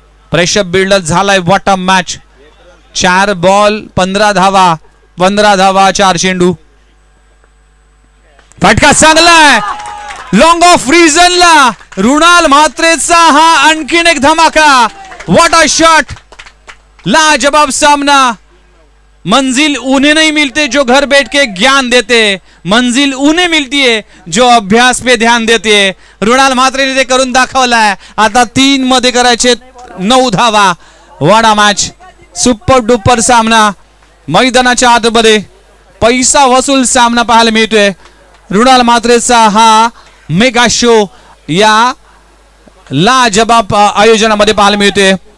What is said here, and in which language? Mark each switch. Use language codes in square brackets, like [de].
[mr] Pressure buildup झालाय. [en] What a match. [mr] 4 ball 15 धावा. 15 धावा 4 चेंडू. फटका चांगला आहे. लॉंग ऑफ रिजनला रुणाल म्हात्रेचा हा आणखीन एक धमाका. [en] What a shot. [mr] लाजवाब सामना. [hi] मंजिल उन्हें नहीं मिलते जो घर बैठ के ज्ञान देते, मंजिल उन्हें मिलती है जो अभ्यास पे ध्यान देते है. [mr] रुणाल म्हात्रेने ते करून दाखवलाय. आता 3 मध्ये करायचे 9 धावा. [en] what a match, [mr] सुपर डुपर सामना मैदानाच्या आतमध्ये पैसा वसूल सामना पाहायला मिळतोय. रुणाल म्हात्रेचा हा मेगा शो या लाजबाब आयोजनामध्ये पाहायला मिळतोय.